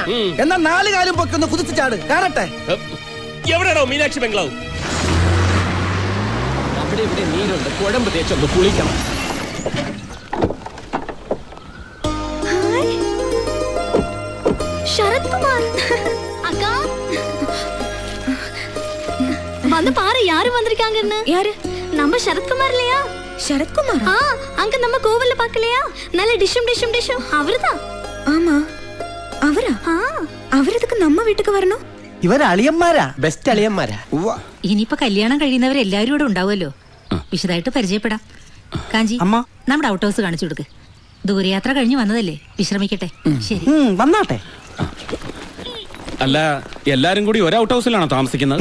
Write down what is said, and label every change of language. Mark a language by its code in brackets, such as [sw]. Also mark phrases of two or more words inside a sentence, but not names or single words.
[ml] എന്നാ 4 കാലും പൊക്കൊന്ന് കുതിച്ച് ചാട്, കാണട്ടെ. എവിടെയാണോ മീനാക്ഷി ബംഗ്ലാവ്? അവിടെ ഇവിടെ നീരുണ്ട്, കുഴമ്പ് തേച്ചൊന്ന് കുളിക്കണം. [ta] ശരത് കുമാർ அக்கா வந்து பாரு யாரு வந்திருக்காங்கன்னு. யாரு? நம்ம சரத்குமார் இல்லையா? சரத்குமார்? அங்க நம்ம கோவில்ல பார்க்கலையா? நல்ல டிஷம் அவர்தான். ஆமா, அவரா? அவரதுக்கு நம்ம வீட்டுக்கு வரணும். [ml] ഇവര് അളിയന്മാരാ, ബെസ്റ്റ് അളിയന്മാരാ. ഇനിയിപ്പോ കല്യാണം കഴിയുന്നവരെല്ലാവരും ഇവിടെ ഉണ്ടാവുമല്ലോ. വിശദമായിട്ട് പരിചയപ്പെടാം. കാഞ്ചി, അമ്മ, നമ്മുടെ [en] out house [ml] കാണിച്ചു കൊടുക്ക്. ദൂരയാത്ര കഴിഞ്ഞു വന്നതല്ലേ, വിശ്രമിക്കട്ടെ. ശരി, വന്നാട്ടെ. അല്ല, എല്ലാരും കൂടി ഒരു ഔട്ട് ഹൗസിലാണോ താമസിക്കുന്നത്?